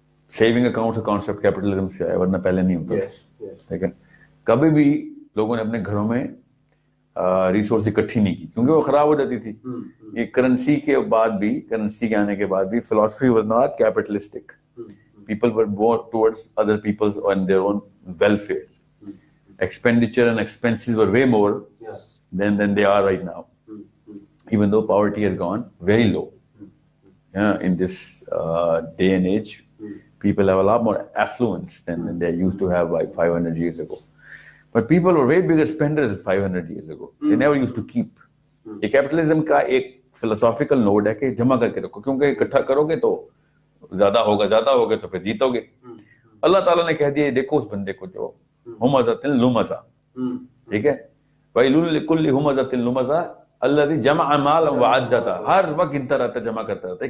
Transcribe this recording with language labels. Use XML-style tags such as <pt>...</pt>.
<ur>Saving account کا concept capitalism سے آیا, ورنہ پہلے نہیں ہوتا. ٹھیک ہے, کبھی بھی لوگوں نے اپنے گھروں میں ریسورس اکٹھی نہیں کی کیونکہ وہ خراب ہو جاتی تھی. یہ کرنسی کے بعد بھی, کرنسی کے آنے کے بعد بھی philosophy was not capitalistic.</ur> <en>People were more towards other people's and their own welfare. Expenditure and expenses were way more than they are right now. Even though poverty has gone very low. In this day and age, people have a lot more affluence than they used to have like 500 years ago. But people were way bigger spenders 500 years ago. They never used to keep.</en> <ur>یہ capitalism کا ایک philosophical node ہے کہ جمع کر کے رکھو, کیونکہ اکٹھا کرو گے تو زیادہ ہوگا تو پھر جیتو گے. اللہ تعالیٰ نے کہہ دیا دیکھو اس بندے کو جو ہمزۃ لمزہ, ٹھیک ہے,</ur> <ar>ویل لکل ہمزۃ لمزہ الذی جمع مالا وعددہ,</ar> <ur>ہر وقت گنتا رہتا ہے, جمع کرتا رہتا ہے.</ur>